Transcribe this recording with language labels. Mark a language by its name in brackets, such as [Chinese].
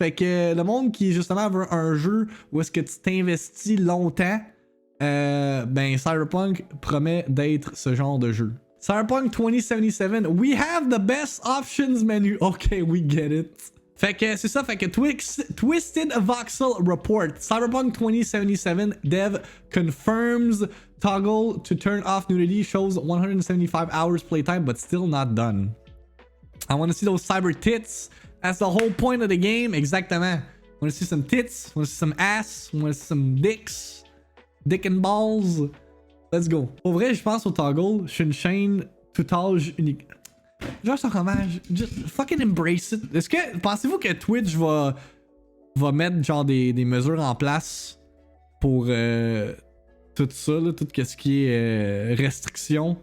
[French] Fait que le monde qui justement veut un jeu où est-ce que tu t'investis longtemps, ben Cyberpunk promet d'être ce genre de jeu. [English] Cyberpunk 2077, we have the best options menu. Okay, we get it. [French] Fait que c'est ça, fait que Twisted Voxel Report. [English] Cyberpunk 2077 dev confirms toggle to turn off nudity shows 175 hours playtime, but still not done. I want to see those cyber tits. That's the whole point of the game. Exactement. I want to see some tits. I want to see some ass. I want to see some dicks. Dick and balls. Let's go. [French] Pour vrai, je pense au toggle. Je suis une chaîne tout âge unique. Genre, c'est un hommage. [English] Just fucking embrace it. [French] Est-ce que pensez-vous que Twitch va mettre genre des mesures en place pour tout ça, là, tout ce qui est restriction?